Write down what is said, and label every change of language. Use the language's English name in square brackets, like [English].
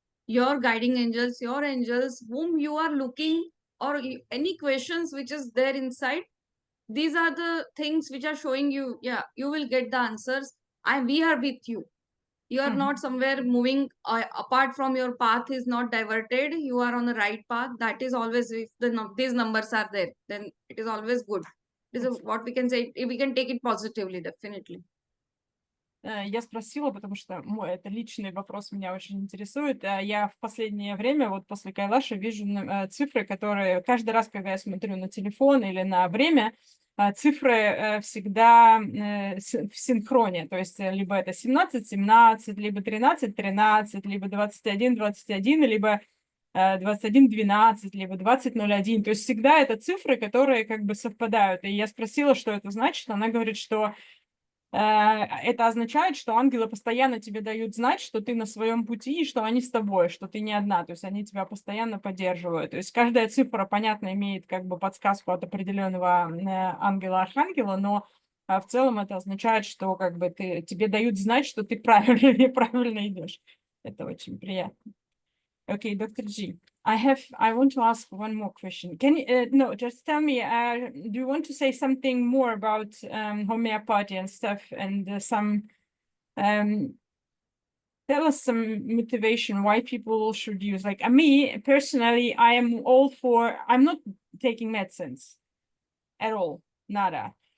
[English] Your guiding angels, whom you are looking, or any questions which is there inside, these are the things which are showing you, yeah, you will get the answers. We are with you. You are not somewhere moving apart from your path is not diverted. You are on the right path. That is always, if these numbers are there, then it is always good. This is what we can say. We can take it positively, definitely. [Russian] Я спросила, потому что это личный вопрос меня очень интересует. Я в последнее время, вот после Кайлаша, вижу цифры, которые каждый раз, когда я смотрю на телефон или на время, цифры всегда в синхроне. То есть либо это 17-17, либо 13-13, либо 21-21, либо 21-12, либо 20-01. То есть всегда это цифры, которые как бы совпадают. И я спросила, что это значит. Она говорит, что это означает, что ангелы постоянно тебе дают знать, что ты на своем пути, и что они с тобой, что ты не одна, то есть они тебя постоянно поддерживают. То есть каждая цифра, понятно, имеет как бы подсказку от определенного ангела-архангела, но в целом это означает, что как бы тебе дают знать, что ты правильно идешь. Это очень приятно. [English] Okay, Dr. G, I want to ask one more question. Can you, no, just tell me, do you want to say something more about homeopathy and stuff, and tell us some motivation why people should use, like me personally, I am all for, I'm not taking medicines at all, nada.